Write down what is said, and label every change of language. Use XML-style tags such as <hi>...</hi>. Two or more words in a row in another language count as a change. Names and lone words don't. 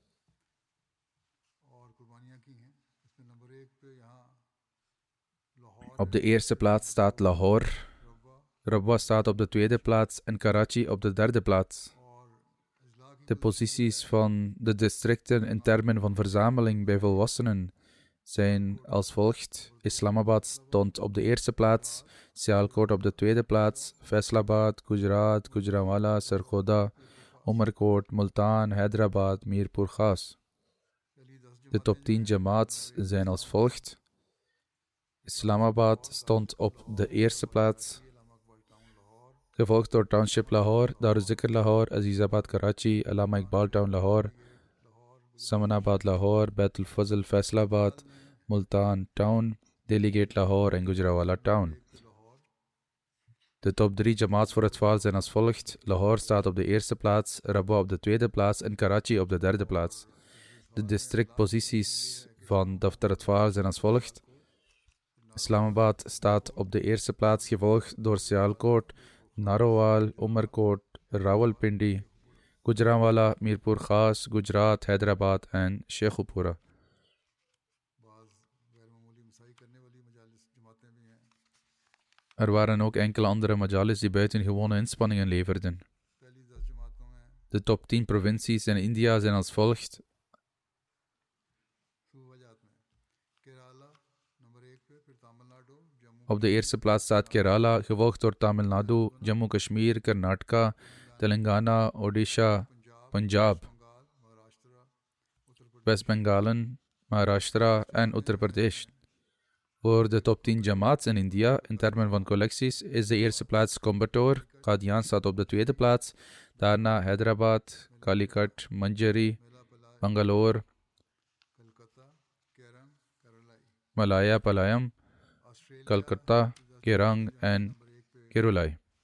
<nl>Op de eerste plaats staat Lahore, Rabwa staat op de tweede plaats en Karachi op de derde plaats. De posities van de districten in termen van verzameling bij volwassenen zijn als volgt. Islamabad stond op de eerste plaats, Sialkot op de tweede plaats, Faisalabad, Gujarat, Gujranwala, Sargodha, Umarkot, Multan, Hyderabad, Mirpur Khas. De top 10 jamaats zijn als volgt. Islamabad stond op de eerste plaats, gevolgd door Township Lahore, Daruzikr Lahore, Azizabad Karachi, Allama Iqbal Town Lahore, Samanabad Lahore, Baitul Fazl Faisalabad, Multan Town, Delegate Lahore en Gujranwala Town. De top 3 jamaats voor het Atfal zijn als volgt. Lahore staat op de eerste plaats, Rabwa op de tweede plaats en Karachi op de derde plaats. De districtposities van Daftar Atfal zijn als volgt. Islamabad staat op de eerste plaats, gevolgd door Sialkot, Narowal, Umarkot, Rawalpindi, Gujranwala, Mirpur Khas, Gujarat, Hyderabad en Sheikhupura. Er waren ook enkele andere majalis die buitengewone inspanningen leverden. De top 10 provincies in India zijn als volgt. Op de eerste plaats staat Kerala, gevolgd door Tamil Nadu, Jammu Kashmir, Karnataka, Telangana, Odisha, Punjab, West Bengalen, Maharashtra en Uttar Pradesh. Voor de top 10 jamaats in India, in termen van collecties, is de eerste plaats Coimbatore, Qadian staat op de tweede plaats, daarna Hyderabad, Calicut, Manjari, Bangalore, Malaya Palayam, Calcutta, Kerang en Kerulai.</nl>